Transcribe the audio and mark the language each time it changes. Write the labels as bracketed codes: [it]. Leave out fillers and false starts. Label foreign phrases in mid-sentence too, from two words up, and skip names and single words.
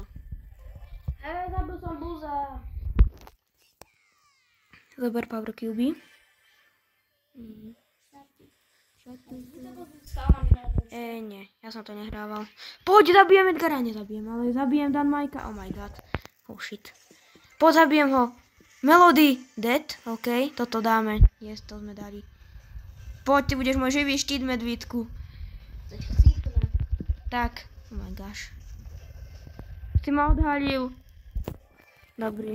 [sk] Zabil som buza. Zober Power Cube. Nie, ja som to nehrával. Poď, zabijem Edgara, nezabijem, ale zabijem Dan Majka. [en] Oh my god. Oh shit. [sk] Poď, zabijem ho. Melody, dead, ok, toto dáme. Yes, to sme dali. Poď, ty budeš môj živý štít, medvídku. Tak, [en] oh my gosh. [sk] Si ma odhalil. Dobrý.